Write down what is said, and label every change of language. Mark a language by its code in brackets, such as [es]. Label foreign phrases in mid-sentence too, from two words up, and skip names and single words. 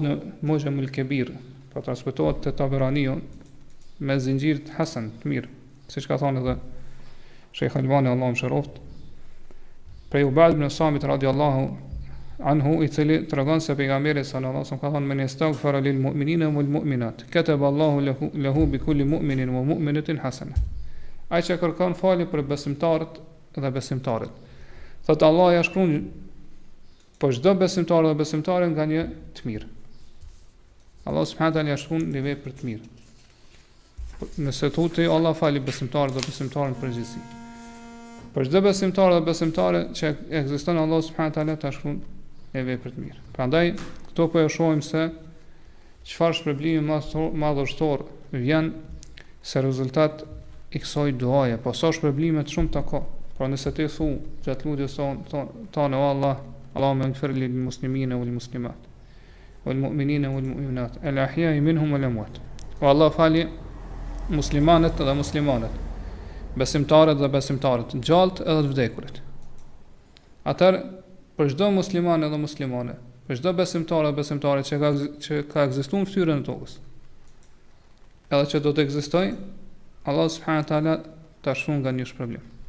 [sq] në Mujam al-Kabir, pra transmetohet te Taberaniu me zinxhir të hasan, të mirë, siç ka thënë edhe Sheikh Albani Allahu mëshiroft, prej Ubad ibn Samit [ar] رضي الله عنه, [sq] i cili tregon se pejgamberi [ar] صلى الله عليه وسلم [sq] ka thënë: [ar] "من يستغفر للمؤمنين والمؤمنات كتب الله له بكل مؤمن ومؤمنة حسنة." [sq] Ai që kërkon falje për besimtarët dhe besimtarët, thotë Allah ja shkruan për çdo besimtar dhe besimtare nga një të mirë. Allah [ar] سبحانه وتعالى [sq] ja shkruan një vepër të mirë. Nëse thotë Allah fali besimtarët dhe besimtarën në përgjithësi, për çdo besimtar dhe besimtare që ekziston, Allah [ar] سبحانه وتعالى [sq] ta shkruan një vepër të mirë. Prandaj këto po e shohim se çfarë shpërblimi madhështor vjen se rezultat i kësaj duaje, po sa shpërblime të shumta ka. Pra nëse ti thu gjatë lutjes tonë o Allah, [ar] اللهم اغفر للمسلمين والمسلمات والمؤمنين والمؤمنات الأحياء منهم والأموات. [sq] O Allah fali muslimanët dhe muslimanët, besimtarët dhe besimtarët, gjallët edhe të vdekurit. Atëherë për çdo musliman edhe muslimane, për çdo besimtar dhe besimtare që ka ekzistuar në fytyrën e tokës, edhe që do të ekzistojë, Allah [ar] سبحانه وتعالى [sq] ta shfun nga një shpërblim.